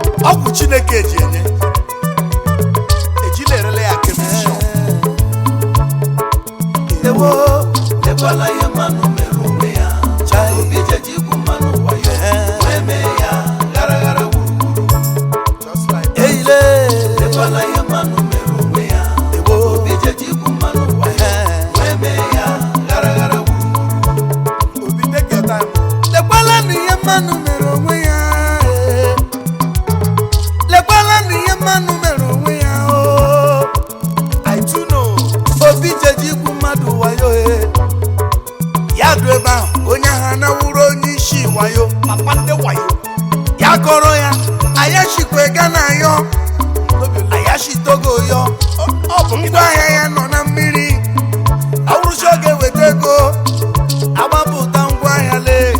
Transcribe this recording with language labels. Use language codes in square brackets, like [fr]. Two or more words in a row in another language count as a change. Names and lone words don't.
[ig] Ọgwụ Chineke ji enye. Ejila erele ya kemishọn. Ewo, ekwela ihe mmanụ mere onwe ya. Chai. Obi jeji ikwu mmanụ wayo. Ee. Wee mee ya ghara ghara wuruwuru. [en] Just like that. Eile. [ig] Lekwala ihe mmanụ mere onwe ya. Ewo. Obi jeji ikwu mmanụ ụwa ya. Eh. Wee mee ya ghara ghara wuru. Obi, [en] take your time. [ig] Lekwala na ihe mmanụ mere onwe ya, eh. Lekwala na ihe mmanụ mere onwe ya, oh. [en] I too know. [ig] Obi jeji ikwu mmadụ wayo, eh. Ya dụ ebe ahụ, onye ahụ anawuru onye isi wayo, papa ndị wayo. Ya kọrọ ya, Ayashi kwe Ghana yọ, Ayashi Togo yọ. Ọ, ọ bụ Ngwa ahịa ya nọ na mmiri. Awụrụsi oge weta ego, agbapụta ngwa ahịa lee.